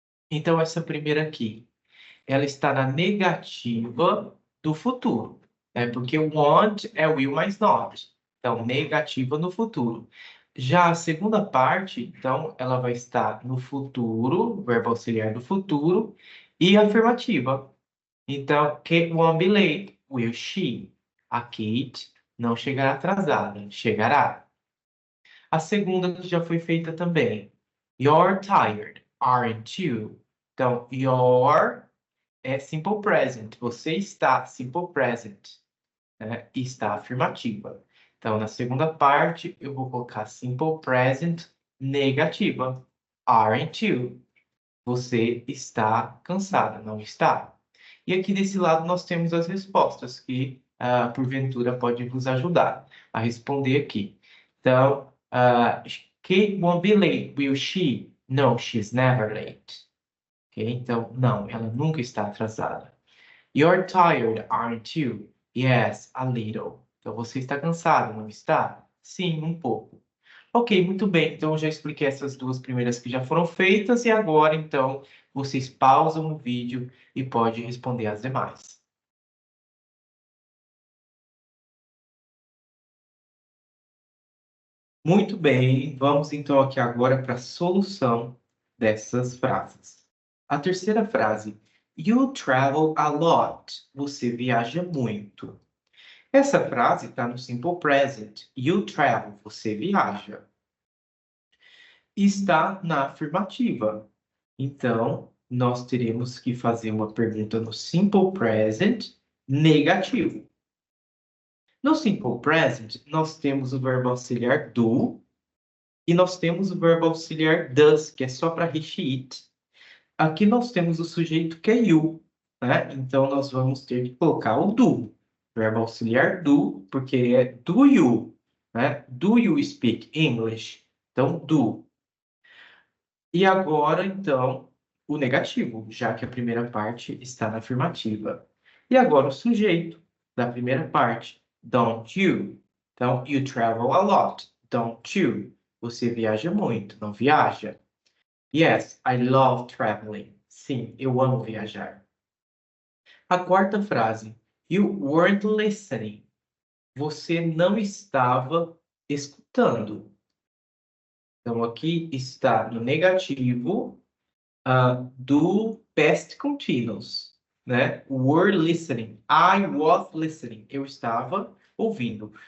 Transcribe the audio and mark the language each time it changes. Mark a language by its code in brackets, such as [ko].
[pt] Então, essa primeira aqui, ela está na negativa do futuro, né? Porque o want é will mais not. Então, negativa no futuro. Já a segunda parte, então, ela vai estar no futuro, verbo auxiliar do futuro, e afirmativa. [en] Então, Kate won't be late, will she? [pt] A Kate não chegará atrasada, chegará. A segunda que já foi feita também. [en] You're tired, aren't you? [pt] Então, you're é simple present. Você está, simple present, né? Está afirmativa. Então, na segunda parte, eu vou colocar simple present negativa. [en] Aren't you? [pt] Você está cansada, não está? E aqui desse lado nós temos as respostas que, porventura, pode nos ajudar a responder aqui. [en] Então, Kate won't be late, will she? No, she's never late. Ok? [pt] Então, não, ela nunca está atrasada. [en] You're tired, aren't you? Yes, a little. [pt] Então, você está cansado, não está? Sim, um pouco. Ok, muito bem. Então, eu já expliquei essas duas primeiras que já foram feitas e agora, então, vocês pausam o vídeo e podem responder as demais. Muito bem, vamos então aqui agora para a solução dessas frases. A terceira frase, [en] you travel a lot. [pt] Você viaja muito. Essa frase está no simple present. [en] You travel, [pt] você viaja. Está na afirmativa. Então, nós teremos que fazer uma pergunta no simple present negativo. No simple present, nós temos o verbo auxiliar do e nós temos o verbo auxiliar does, que é só para repeat. Aqui nós temos o sujeito que é you, né? Então, nós vamos ter que colocar o do. Verbo auxiliar do, porque é do you, né? [en] Do you speak English? [pt] Então, do. E agora, então, o negativo, já que a primeira parte está na afirmativa. E agora o sujeito da primeira parte, [en] don't you? Então, you travel a lot, don't you? [pt] Você viaja muito, não viaja? [en] Yes, I love traveling. [pt] Sim, eu amo viajar. A quarta frase, [en] you weren't listening. [pt] Você não estava escutando. Então, aqui está no negativo do past continuous, né? [en] Were listening. I was listening. [pt] Eu estava ouvindo.